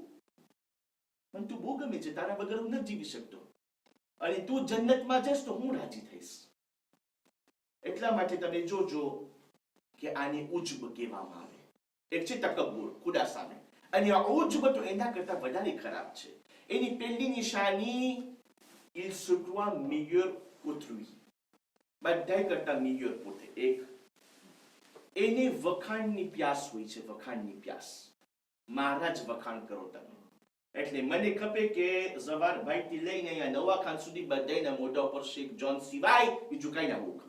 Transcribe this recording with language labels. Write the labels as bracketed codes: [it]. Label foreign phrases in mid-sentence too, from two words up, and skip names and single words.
[gu] મને તું બહુ ગમે છે, તારા વગર હું નથી જીવી શકતો. અને તું જન્નતમાં જઈશ તો હું રાજી થઈશ. એટલા માટે તમે જોજો કે આને ઉજ્બ કહેવામાં આવે. એક છે તકબ્બુર, ખુદા સામે. અને આ ઉજ્બ તો એના કરતા વધારે ખરાબ છે. એની પહેલી નિશાની, [fr] il se croit meilleur qu'autrui. [gu] બધાય કરતા meilleur પોતે. એક એને વખાણની પ્યાસ હોય છે, વખાણની પ્યાસ. મારા જ વખાણ કરો તમે. એટલે મને ખપે કે ઝવારભાઈથી લઈને અહીંયા નવાખાન સુધી બધાયના મોઢા ઉપર શેખ જોન સિવાય બીજું કઈ ના બહુ ખપે.